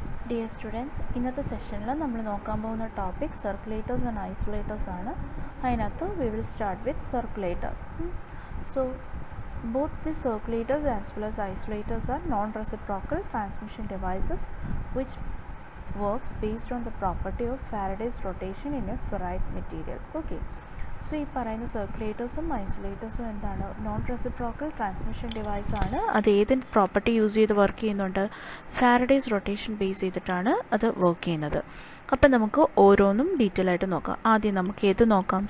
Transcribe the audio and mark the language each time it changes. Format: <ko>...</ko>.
<en>Dear students,</en> <ml>ഇന്നത്തെ സെഷനിൽ നമ്മൾ നോക്കാൻ പോകുന്ന ടോപ്പിക് സർക്കുലേറ്റേഴ്സ് ആൻഡ് ഐസൊലേറ്റേഴ്സ് ആണ്. അതിനകത്ത്</ml> <en>we will start with circulator. So both the circulators as well as isolators are non-reciprocal transmission devices which works based on the property of Faraday's rotation in a ferrite material. Okay.</en> <ml>So ഈ പറയുന്ന സർക്കുലേറ്റേഴ്സും ഐസൊലേറ്റേഴ്സും എന്താണ്? Non reciprocal transmission device ആണ്. അത് ഏത് property use ചെയ്ത് work ചെയ്യുന്നുണ്ട്? Faraday's rotation base ചെയ്തിട്ടാണ് അത് വർക്ക് ചെയ്യുന്നത്. അപ്പം നമുക്ക് ഓരോന്നും ഡീറ്റെയിൽ ആയിട്ട് നോക്കാം. ആദ്യം നമുക്ക് ഏത് നോക്കാം?</ml>